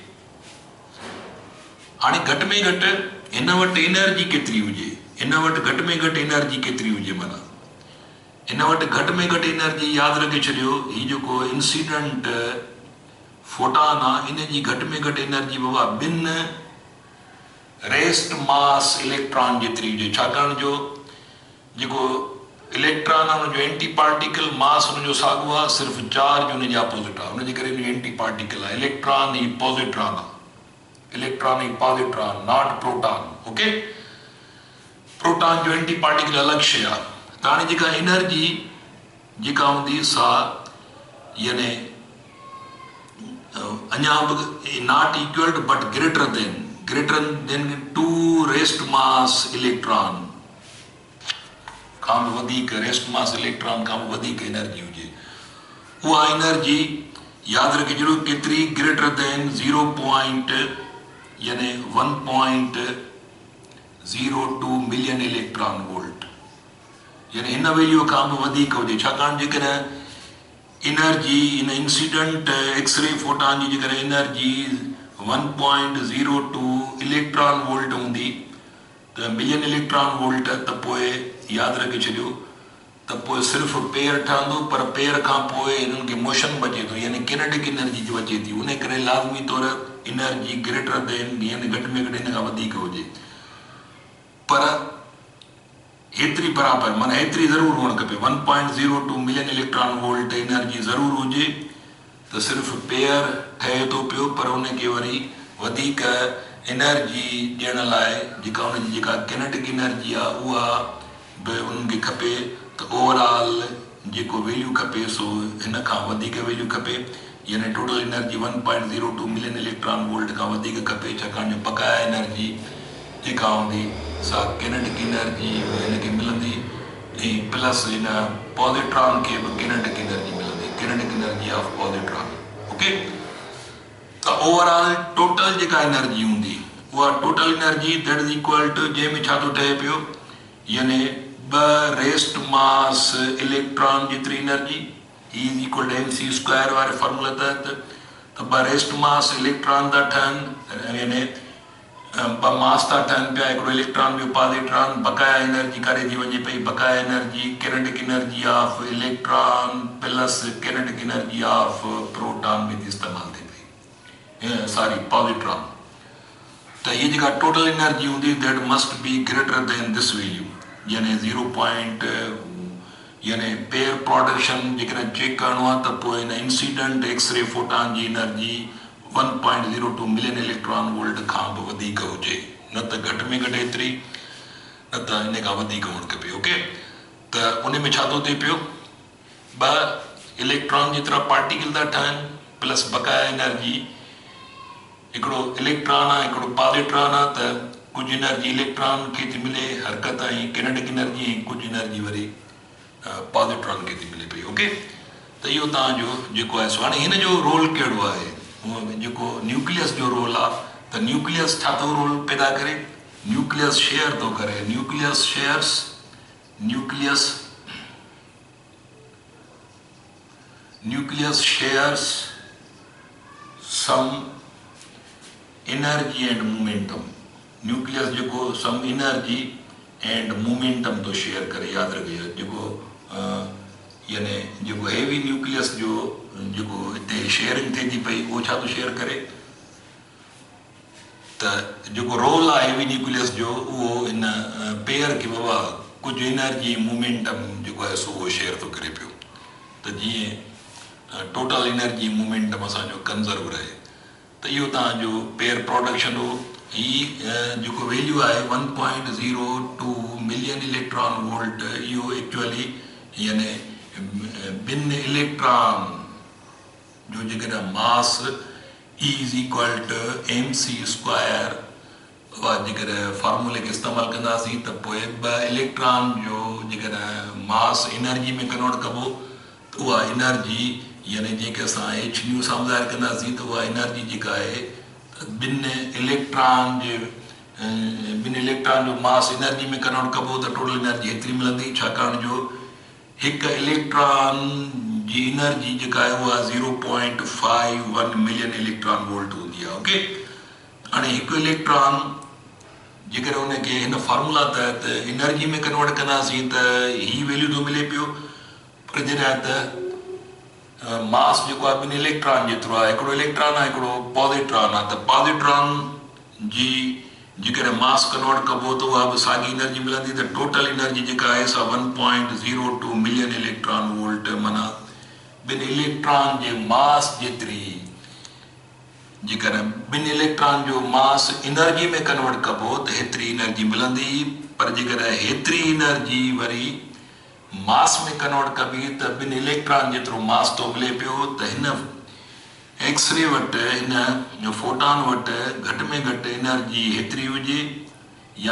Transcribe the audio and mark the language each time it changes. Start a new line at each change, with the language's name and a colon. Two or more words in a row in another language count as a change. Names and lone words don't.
Sindhi: हाणे घटि में घटि हिन वटि एनर्जी केतिरी हुजे, हिन वटि घटि में घटि एनर्जी केतिरी हुजे, माना हिन वटि घटि में घटि एनर्जी यादि रखे छॾियो, हीउ जेको
English: incident photon
Sindhi: आहे इन जी घटि में घटि एनर्जी बाबा ॿिनि
English: rest mass electron
Sindhi: जेतिरी हुजे। छाकाणि जो जेको इलेक्ट्रॉन आहे हुनजो
English: anti particle mass
Sindhi: हुनजो साॻियो आहे, सिर्फ़ु चार्ज हुनजे अपोज़िट आहे, हुनजे करे हुनजो
English: anti particle
Sindhi: आहे। इलेक्ट्रॉन ही पॉजिट्रॉन आहे, इलेक्ट्रॉन ही पॉजिट्रॉन,
English: not proton, okay.
Sindhi: प्रोटॉन जो
English: anti particle
Sindhi: अलॻि शइ आहे। त हाणे जेका एनर्जी जेका हूंदी सा यानी अञा बि
English: not equal to but greater than 2 rest mass electron
Sindhi: खां बि वधीक,
English: rest mass electron
Sindhi: खां बि वधीक एनर्जी हुजे, उहा एनर्जी यादि रखे छॾियो केतिरी,
English: greater than 0.
Sindhi: यानी 1.02
English: million electron volt,
Sindhi: यानी हिन वैल्यू खां बि वधीक हुजे। छाकाणि जेकॾहिं एनर्जी इन
English: incident X-ray photon
Sindhi: जी जेकॾहिं एनर्जी 1.02
English: electron volt
Sindhi: हूंदी त
English: million electron volt,
Sindhi: त पोइ यादि रखे छॾियो त पोइ सिर्फ़ु पेयर ठहंदो, पर पेयर खां पोइ हिननि खे मोशन बचे थो, यानी
English: kinetic energy
Sindhi: जो अचे थी। उन करे लाज़मी तौर
English: energy greater than
Sindhi: यानी घटि में घटि हिन खां वधीक हुजे, पर एतिरी बराबरि माना एतिरी ज़रूरु हुअणु खपे। 1.02
English: million electron volt energy
Sindhi: ज़रूरु हुजे त सिर्फ़ु पेयर ठहे थो पियो, पर उनखे वरी वधीक एनर्जी ॾियण लाइ जेका हुनजी जेका
English: kinetic energy
Sindhi: आहे उहा बि उन्हनि खे खपे। त ओवरऑल जेको वैल्यू खपे सो हिन खां वधीक वैल्यू खपे, यानी
English: total energy
Sindhi: 1.02
English: million electron volt
Sindhi: खां वधीक खपे। छाकाणि जो बक़ाया एनर्जी जेका हूंदी सा
English: kinetic energy
Sindhi: हिनखे मिलंदी ऐं प्लस हिन पॉजिट्रॉन खे बि
English: kinetic energy
Sindhi: मिलंदी,
English: kinetic energy of positron, okay.
Sindhi: त
English: overall total
Sindhi: जेका एनर्जी हूंदी उहा
English: total energy that is equal to
Sindhi: जंहिंमें छा थो ठहे पियो यानी
English: 2 rest mass
Sindhi: इलेक्ट्रॉन जेतिरी
English: energy is equal to mc square
Sindhi: वारे फॉर्मूला तहत त
English: 2 rest mass electron
Sindhi: था ठहनि यानी 2 मास था ठहनि पिया हिकिड़ो इलेक्ट्रॉन ॿियो पॉजिट्रॉन बकाया एनर्जी करे थी वञे पई बकाया एनर्जी
English: kinetic energy of electron plus kinetic energy of proton
Sindhi: में थी इस्तेमालु थिए पई
English: sorry positron
Sindhi: तो ये जेका
English: total energy
Sindhi: हूंदी
English: that must be greater than this value
Sindhi: यानी 0. यानी
English: pair production
Sindhi: जेकॾहिं चेक करणो आहे त पोइ हिन
English: incident X-ray photon
Sindhi: जी एनर्जी 1.02
English: million electron volt
Sindhi: खां बि वधीक हुजे न त घटि में घटि एतिरी न त इन खां वधीक हुअणु खपे ओके त उन में छा थो थिए पियो 2 इलेक्ट्रॉन जेतिरा पार्टिकल था ठहनि प्लस बकाया एनर्जी हिकिड़ो इलेक्ट्रॉन आहे हिकिड़ो पॉजिट्रॉन आहे त कुझु एनर्जी इलेक्ट्रॉन खे थी मिले हरकत ऐं
English: kinetic energy
Sindhi: ऐं कुझु एनर्जी वरी पॉजिट्रॉन खे थी मिले पई ओके त इहो तव्हांजो जेको आहे सो हाणे हिन जो रोल कहिड़ो आहे जेको न्यूक्लियस जो रोल आहे त न्यूक्लियस छा थो रोल पैदा करे न्यूक्लियस शेयर थो करे
English: nucleus shares some energy and momentum
Sindhi: न्यूक्लियस जेको
English: some energy and momentum
Sindhi: तो शेयर करे याद रखिए जेको यानी जेको
English: heavy nucleus
Sindhi: जो जेको हिते शेयरिंग थिए थी पई उहो छा थो शेयर करे त जेको रोल आहे
English: heavy nucleus
Sindhi: जो उहो हिन पेयर खे बाबा कुझु
English: energy momentum
Sindhi: जेको आहे सो उहो शेयर थो करे पियो त जीअं
English: total energy momentum
Sindhi: असांजो कंज़र्व रहे त इहो तव्हांजो
English: pair production
Sindhi: हो ही जेको वैल्यू आहे 1.02
English: million electron volt
Sindhi: इहो एक्चुअली यानी ॿिनि इलेक्ट्रॉन जो जेकॾहिं
English: mass is equal to mc square
Sindhi: उहा जेकॾहिं फॉर्मूले खे इस्तेमालु कंदासीं त पोइ 2 इलेक्ट्रॉन जो जेकॾहिं मास एनर्जी में कन्वर्ट कबो त उहा एनर्जी यानी जंहिंखे असां h न्यू सां ॿुधाए कंदासीं त उहा एनर्जी जेका आहे ॿिनि इलेक्ट्रॉन जो मास एनर्जी में कन्वर्ट कबो त
English: total energy
Sindhi: एतिरी मिलंदी छाकाणि जो हिकु इलेक्ट्रॉन जी एनर्जी जेका आहे उहा 0.51
English: million electron volt
Sindhi: हूंदी आहे ओके हाणे हिकु इलेक्ट्रॉन जेकॾहिं हुनखे हिन फॉर्मूला तहत एनर्जी में कन्वर्ट कंदासीं त ही वैल्यू थो मिले पियो पर जॾहिं त मास जेको आहे ॿिनि इलेक्ट्रॉन जेतिरो आहे हिकिड़ो इलेक्ट्रॉन आहे हिकिड़ो पॉजिट्रॉन आहे त पॉजिट्रॉन जी जेकॾहिं मास कन्वर्ट कबो त उहा बि साॻी एनर्जी मिलंदी त
English: total energy
Sindhi: जेका आहे सा 1.02
English: million electron volt
Sindhi: माना ॿिनि इलेक्ट्रॉन जे मास जेतिरी जेकॾहिं ॿिनि इलेक्ट्रॉन जो मास एनर्जी में कन्वर्ट कबो त हेतिरी एनर्जी मिलंदी पर जेकॾहिं हेतिरी एनर्जी वरी मास में कन्वर्ट कबी त ॿिनि इलेक्ट्रॉन जेतिरो मास थो मिले पियो त हिन एक्सरे वटि हिन फोटॉन वटि घटि में घटि एनर्जी हेतिरी हुजे या